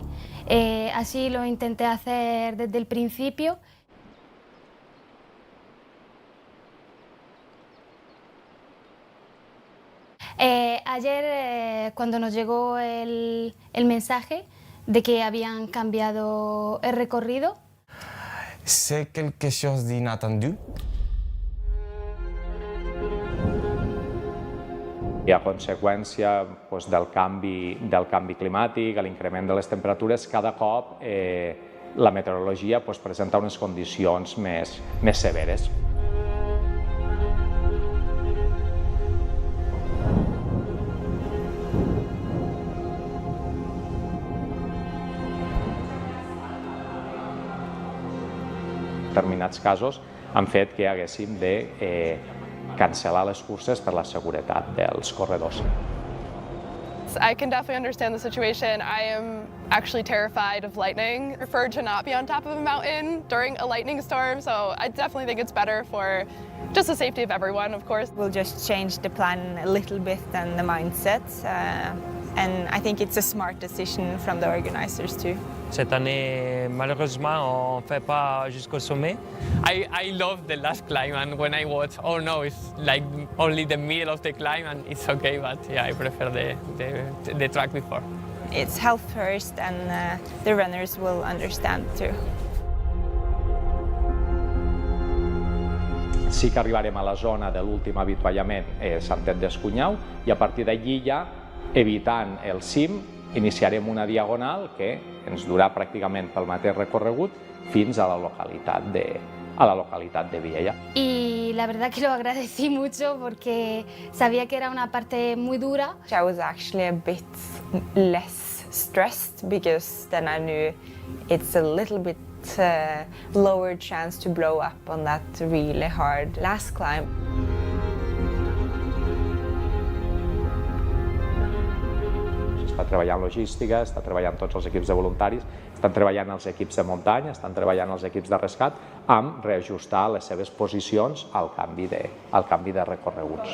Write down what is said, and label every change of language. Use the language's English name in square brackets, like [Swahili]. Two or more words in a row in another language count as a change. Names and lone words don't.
[Spanish] Así lo intenté hacer desde el principio. Ayer, cuando nos llegó el mensaje de que habían cambiado el recorrido, [French] c'est quelque chose d'inattendu. [Catalan] I a conseqüència del canvi climàtic, l'increment de les temperatures, cada cop la meteorologia presenta unes condicions més severes. Determinats casos han fet que haguéssim de cancel·lar les curses per la seguretat dels corredors. [English] I can definitely understand the situation. I am actually terrified of lightning. I prefer to not be on top of a mountain during a lightning storm, so I definitely think it's better for just the safety of everyone, of course. We'll just change the plan a little bit and the mindset. and I think it's a smart decision from the organizers too. [French] Cette année, malheureusement, on ne fait pas jusqu'au sommet. [English] I love the last climb, and when I watch, oh no, it's like only the middle of the climb, and it's okay, but yeah, I prefer the track before. It's health first, and the runners will understand too. [Catalan] Sí que arribarem a la zona de l'últim avituallament Santet d'Escunyau i a partir d'allí ja, evitant el cim, iniciarem una diagonal que ens durà pràcticament pel mateix recorregut fins a la localitat de Viella. [Spanish] Y la verdad que lo agradecí mucho porque sabía que era una parte muy dura. [English] I was actually a bit less stressed because then I knew it's a little bit lower chance to blow up on that really hard last climb. [Catalan] Està treballant logística, està treballant tots els equips de voluntaris, estan treballant els equips de muntanya, estan treballant els equips de rescat amb reajustar les seves posicions al canvi de recorreguts.